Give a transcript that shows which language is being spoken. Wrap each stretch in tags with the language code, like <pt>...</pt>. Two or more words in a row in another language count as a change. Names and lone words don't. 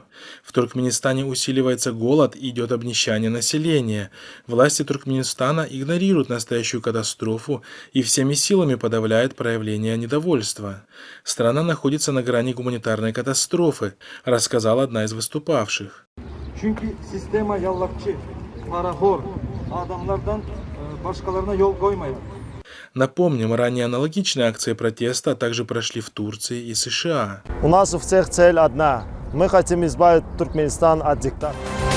<ru>В Туркменистане усиливается голод и идет обнищание населения. Власти Туркменистана игнорируют настоящую катастрофу и всеми силами подавляют проявление недовольства. Страна находится на грани гуманитарной катастрофы, рассказала одна из выступавших.</ru> <tk>Çünkü sistema yallakçı, parahor, adamlardan başkalarına yol koymayan.</tk> <ru>Напомним, ранее аналогичные акции протеста также прошли в Турции и США. У нас у всех цель одна. Мы хотим избавить Туркменистан от диктата.</ru>